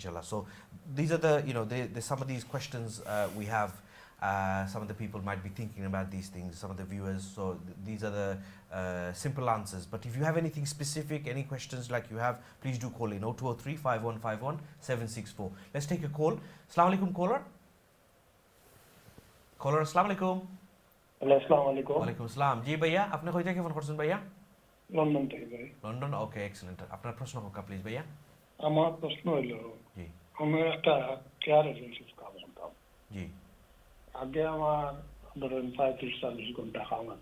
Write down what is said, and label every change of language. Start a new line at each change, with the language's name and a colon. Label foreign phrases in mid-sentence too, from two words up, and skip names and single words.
English: So these are the, you know, some of these questions we have Some of the people might be thinking about these things, some of the viewers. So these are the simple answers. But if you have anything specific, any questions like you have, please do call in 0203 5151 764. Let's take a call.
Arabic: السلام عليكم, caller. Caller, السلام عليكم. হ্যালো السلام عليكم وعليكم السلام.
Bangla: জি ভাইয়া, আপনি কই থেকে ফোন করছেন ভাইয়া? লন্ডন থেকে ভাই লন্ডন।
English: okay, excellent.
Bangla: আপনার প্রশ্ন হোক প্লিজ ভাইয়া। আমার প্রশ্ন হলো জি আমি একটা কেয়ার এজেন্সির কাজ করতাম জি আগে আমার ধরেন 35-40 ঘন্টা কাম আছে